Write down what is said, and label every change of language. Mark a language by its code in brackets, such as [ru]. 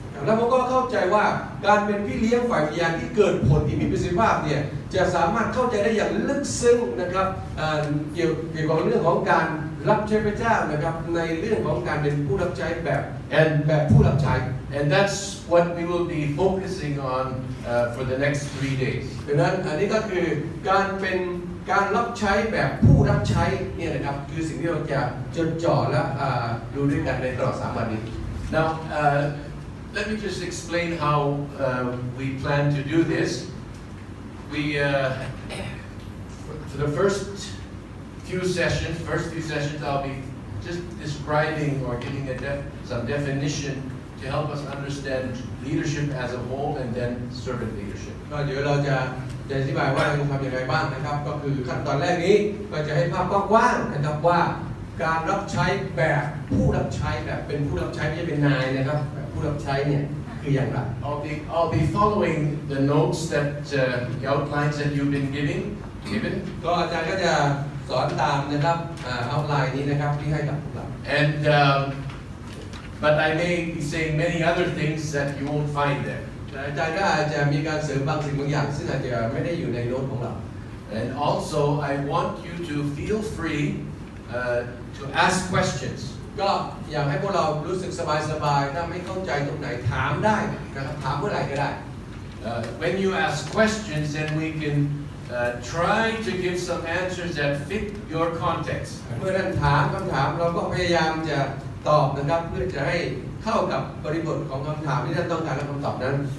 [th] แล้วผมก็เข้าใจว่าการเป็นพี่เลี้ยงฝ่ายวิญญาณที่เกิดผลที่มีประสิทธิภาพเนี่ยจะสามารถเข้าใจได้อย่างลึกซึ้งนะครับเกี่ยวกับเรื่องของการรับใช้พระเจ้านะครับในเรื่องของการเป็นผู้รับใช้แบบผู้รับใช้ [en] And that's what we will be focusing on for the next 3 days. [th] ดังนั้นอันนี้ก็คือการเป็นการรับใช้แบบผู้รับใช้เนี่ยนะครับคือสิ่งที่เราจะจดจ่อและดูด้วยกันในตลอด3 วันนี้ [en] Now, let me just explain how we plan to do this. We, for the first few sessions, I'll be just describing or giving some definition to help us understand leadership as a whole and then servant leadership. [th] ก็เดี๋ยวเราจะอธิบายว่าเราทำอย่างไรบ้างนะครับก็คือขั้นตอนแรกนี้ก็จะให้ภาพกว้างๆนะครับว่าการรับใช้แบบผู้รับใช้แบบเป็นผู้รับใช้ไม่ใช่เป็นนายนะครับแบบผู้รับใช้เนี่ยคืออย่างไร [en] I'll be following the notes that the outlines that you've been given. [th] ก็อาจารย์ก็จะสอนตามนะครับเอาไลน์นี้นะครับที่ให้กับพวกเรา [en] And but I may be saying many other things that you won't find there. [th] อาจารย์ก็อาจจะมีการเสริมบางสิ่งบางอย่างซึ่งอาจจะไม่ได้อยู่ในโน้ตของเรา [en] And also, I want you to feel free to ask questions. [th] ก็อยากให้พวกเรารู้สึกสบายๆถ้าไม่เข้าใจตรงไหนถามได้นะครับถามเมื่อไหร่ก็ได้ [en] When you ask questions, then we can try to give some answers that fit your context. [th] เมื่อท่านถามคำถามเราก็พยายามจะตอบนะครับเพื่อจะให้เข้ากับบริบทของคำถามที่ท่านต้องการและคำตอบนั้น